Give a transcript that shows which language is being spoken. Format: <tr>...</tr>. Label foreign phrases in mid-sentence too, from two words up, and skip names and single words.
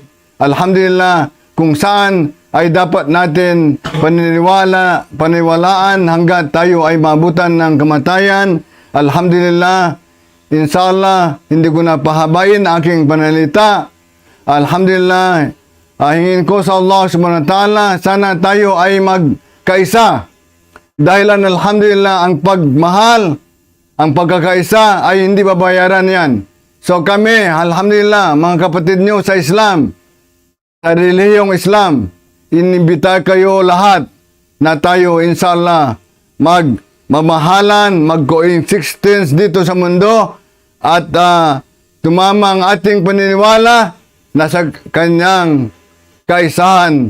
<tl>Alhamdulillah, kung saan ay dapat natin paniniwalaan hanggat tayo ay mabutan ng kamatayan. Alhamdulillah, inshallah, hindi ko na pahabain aking panalita. Alhamdulillah, hingin ko sa Allah</tl> <ar>سبحانه وتعالى,</ar> <tl>sana tayo ay magkaisa. Dahilan alhamdulillah, ang pagmahal, ang pagkakaisa ay hindi babayaran yan. So kami, alhamdulillah, mga kapatid nyo sa Islam, sa relihiyong Islam, inimbita kayo lahat na tayo inshallah magmamahalan, mag-coexistence dito sa mundo at tumama ang ating paniniwala na sa kanyang kaisahan.</tl>